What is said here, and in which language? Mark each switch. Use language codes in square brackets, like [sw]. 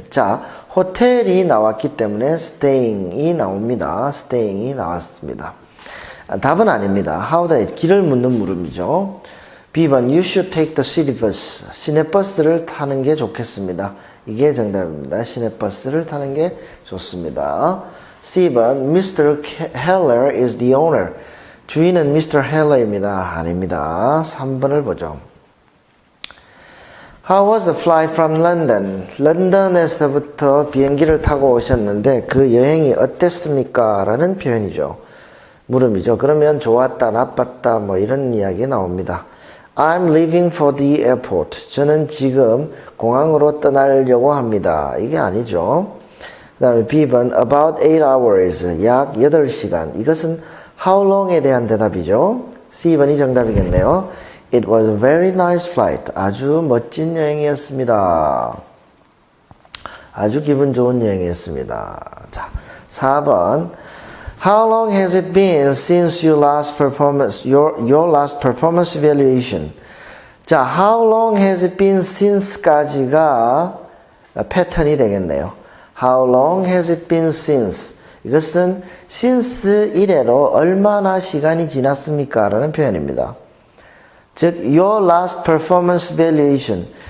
[ko] 자, 호텔이 나왔기 때문에 staying이 나옵니다. staying이 나왔습니다. 답은 아닙니다. [en] How do I? [ko] 길을 묻는 물음이죠. [en] B번 You should take the city bus. [ko] 시내버스를 타는 게 좋겠습니다. 이게 정답입니다. 시내버스를 타는 게 좋습니다. C번 [en] Mr. Heller is the owner. [ko] 주인은 Mr. Heller입니다. 아닙니다. 3번을 보죠. [en] How was the flight from London? [ko] 런던에서부터 비행기를 타고 오셨는데 그 여행이 어땠습니까? 라는 표현이죠. 물음이죠. 그러면 좋았다, 나빴다 이런 이야기 나옵니다. [en] I'm leaving for the airport. [ko] 저는 지금 공항으로 떠나려고 합니다. 이게 아니죠. 그 다음에 B번 [en] about 8 hours. [ko] 약 8시간. 이것은 [en] how long [ko] 에 대한 대답이죠. C번이 정답이겠네요. [en] It was a very nice flight. [ko] 아주 멋진 여행이었습니다. 아주 기분 좋은 여행이었습니다. 자, 4번. [en] How long has it been since your last performance, your last performance evaluation? [ko] 자, [en] how long has it been since [ko] 까지가 패턴이 되겠네요. [en] How long has it been since? [ko] 이것은 since 이래로 얼마나 시간이 지났습니까? 라는 표현입니다. 즉, [en] your last performance evaluation.